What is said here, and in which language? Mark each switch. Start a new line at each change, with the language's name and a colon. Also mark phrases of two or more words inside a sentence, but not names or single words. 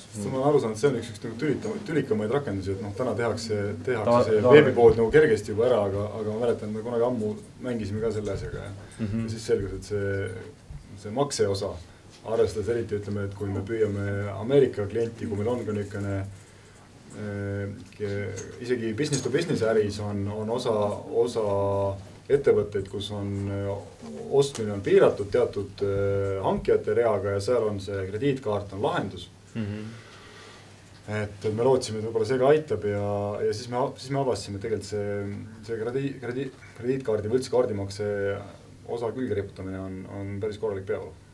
Estonian: Ma olen aru saanud, see on üks tülikamaid rakendusi, et täna tehakse see veebipood nagu kergesti juba ära, aga ma mäletan, me kunagi ammu mängisime ka selle asjaga ja siis selgus, et see makse osa arvestades eriti ütleme, et kui me püüame Ameerika klienti, kui meil on ka niisugune isegi
English: business to business
Estonian: äris on osa ettevõtteid, kus on ostmine on piiratud teatud hankijate reaga ja seal on see krediitkaart on lahendus. Et me lootsime, et võib-olla see ka aitab ja siis me avastasime tegelikult see krediitkaardi või üldse kaardimakse osa külge riputamine on päris korralik peavalu.